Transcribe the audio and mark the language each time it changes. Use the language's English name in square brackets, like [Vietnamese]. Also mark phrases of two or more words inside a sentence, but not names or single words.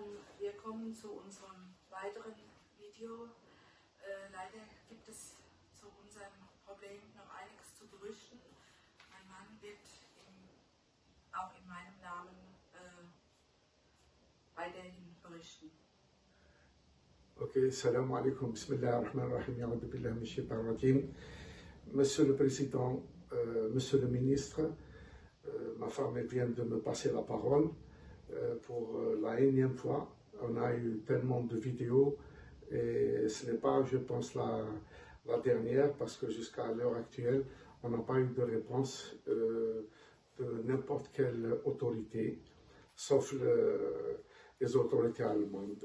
[German] Wir kommen zu unserem weiteren Video. Leider gibt es zu unserem Problem noch einiges zu berichten. Mein Mann wird auch in meinem Namen weiterhin berichten. [Arabic] Ok, سلام عليكم، بسم الله الرحمن الرحيم، أعوذ بالله من الشيطان الرجيم. [French] Monsieur le Président, Monsieur le Ministre, ma femme elle vient de me passer la parole pour la énième fois. On a eu tellement de vidéos et ce n'est pas, je pense, la dernière parce que jusqu'à l'heure actuelle, on n'a pas eu de réponse de n'importe quelle autorité, sauf les autorités allemandes.